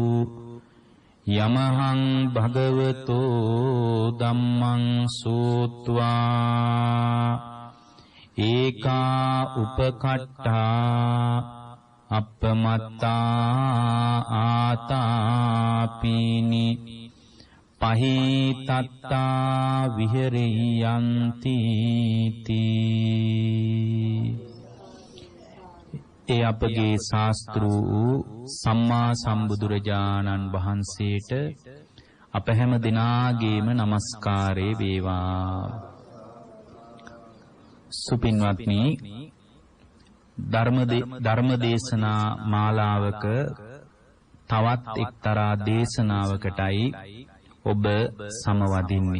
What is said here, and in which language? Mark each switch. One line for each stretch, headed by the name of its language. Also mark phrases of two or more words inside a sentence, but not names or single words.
Pali: යමහං භගවතෝ ධම්මං සෝත්වා ඒකා උපකට්ඨා අප්පමත්තා ආතාපීනි පහිතත්තා විහෙරියන්ති තී.
Sinhala: ඒ අපගේ ශාස්ත්‍රූ සම්මා සම්බුදුරජාණන් වහන්සේට අප හැම දිනාගේම নমස්කාරය වේවා. සුපින්වත්නි, ධර්මදේශනා මාලාවක තවත් එක්තරා දේශනාවකටයි ඔබ සමවදින්නේ.